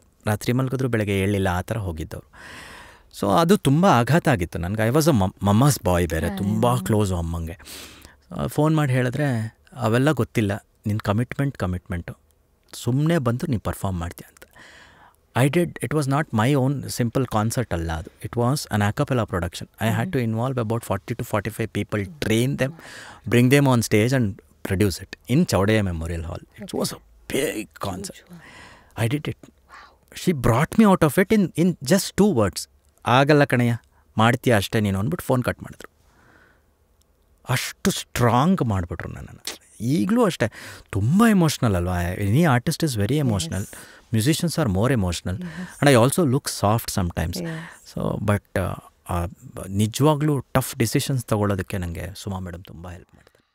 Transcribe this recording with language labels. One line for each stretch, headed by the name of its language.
Kannada: ರಾತ್ರಿ ಮಲ್ಗಿದ್ರು ಬೆಳಗ್ಗೆ ಏಳಲಿಲ್ಲ, ಆ ಥರ ಹೋಗಿದ್ದವರು. ಸೊ ಅದು ತುಂಬ ಆಘಾತ ಆಗಿತ್ತು ನನಗೆ.
English: I was a mamma's boy,
Kannada: ಬೇರೆ ತುಂಬ ಕ್ಲೋಸು ಅಮ್ಮಂಗೆ. ಫೋನ್ ಮಾಡಿ ಹೇಳಿದ್ರೆ, ಅವೆಲ್ಲ ಗೊತ್ತಿಲ್ಲ, ನಿನ್ನ ಕಮಿಟ್ಮೆಂಟು, ಸುಮ್ಮನೆ ಬಂದು ನೀನು ಪರ್ಫಾರ್ಮ್ ಮಾಡ್ತೀಯ ಅಂತ.
English: I did. It was not my own simple concert
Kannada: alla adu.
English: It was an a cappella production. I had to involve about 40 to 45 people, train them, bring them on stage and produce it in Chowdaya Memorial Hall. It was a big concert. I did it. She brought me out of it in just 2 words.
Kannada: Agalla kanaya, ಮಾಡ್ತೀಯ ಅಷ್ಟೇ ನೀನು ಅಂದ್ಬಿಟ್ಟು phone cut ಮಾಡಿದ್ರು. ಅಷ್ಟು strong ಮಾಡಿಬಿಟ್ರು ನನ್ನನ್ನು. ಈಗಲೂ ಅಷ್ಟೇ ತುಂಬ ಎಮೋಷ್ನಲ್ ಅಲ್ವಾ.
English: Any artist is very emotional. Musicians are more emotional and I also look soft sometimes.
Kannada: So but ನಿಜವಾಗ್ಲೂ ಟಫ್ ಡಿಸಿಷನ್ಸ್ ತೊಗೊಳ್ಳೋದಕ್ಕೆ ನನಗೆ ಸುಮಾ ಮೇಡಮ್ ತುಂಬ ಹೆಲ್ಪ್ ಮಾಡಿದ್ರು.